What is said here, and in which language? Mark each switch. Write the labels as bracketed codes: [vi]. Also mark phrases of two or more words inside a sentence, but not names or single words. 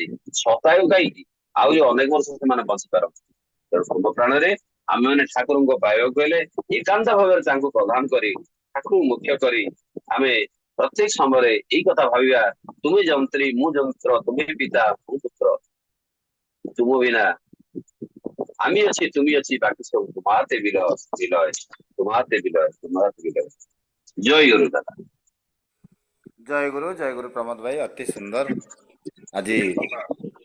[or] ଶତାୟୁ କାହିଁକି, ଆହୁରି ଅନେକ ବର୍ଷ ସେମାନେ ବଞ୍ଚିପାରନ୍ତି। ତେଣୁ ପୂର୍ବ ପ୍ରାଣରେ ଆମେମାନେ ଠାକୁରଙ୍କୁ ପାଇବାକୁ ହେଲେ ଏକାନ୍ତ ଭାବରେ ତାଙ୍କୁ ପ୍ରଦାନ କରି, ଠାକୁରଙ୍କୁ ମୁଖ୍ୟ କରି ଆମେ ପ୍ରତ୍ୟେକ ସମୟରେ ଏଇ କଥା ଭାବିବା, ତୁମେ ଯନ୍ତ୍ରୀ ମୁଁ ଯନ୍ତ୍ର, ତୁମେ ପିତା ମୁଁ ପୁତ୍ର, ତୁମ ବିନା [bn] আমি আছি তুমি আছি, বাকি সব তোমাতে বিলয় বিলয়, তোমাতে বিলয় তোমাতে বিলয়। জয় গুরু দাদা। [or] ଜୟ ଗୁରୁ ପ୍ରମୋଦ ଭାଇ, ଅତି ସୁନ୍ଦର। ଆଜି